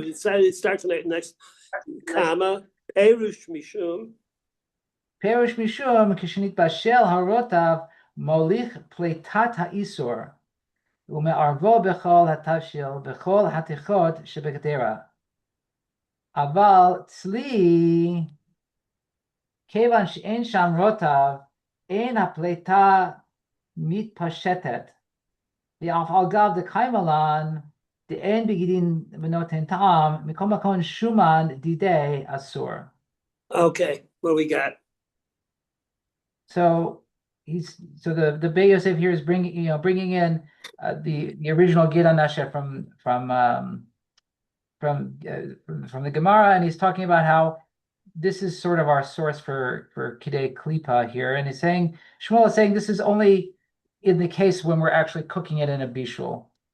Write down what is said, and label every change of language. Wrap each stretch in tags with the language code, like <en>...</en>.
<en>it starts in the next comma.</en> <he>Perush mishum. פירוש משום, כשנתבשל הרוטב, מוליך פליטת האיסור, ומערבו בכל התבשיל, בכל התיכות שבגדרה. אבל צלי, כיוון שאין שם רוטב, אין הפליטה מתפשטת. ואף על גב דקיימלן, דאין בגידין ונותן טעם, מכל מקום שומן דידי אסור.</he> <en>Okay, what do we got? So the Bey Yosef here is bringing in the original Gid Anasha from the Gemara, and he's talking about how this is sort of our source for Kidei Klipa here, and he's saying Shmuel is saying this is only in the case when we're actually cooking it in a bishul.</en>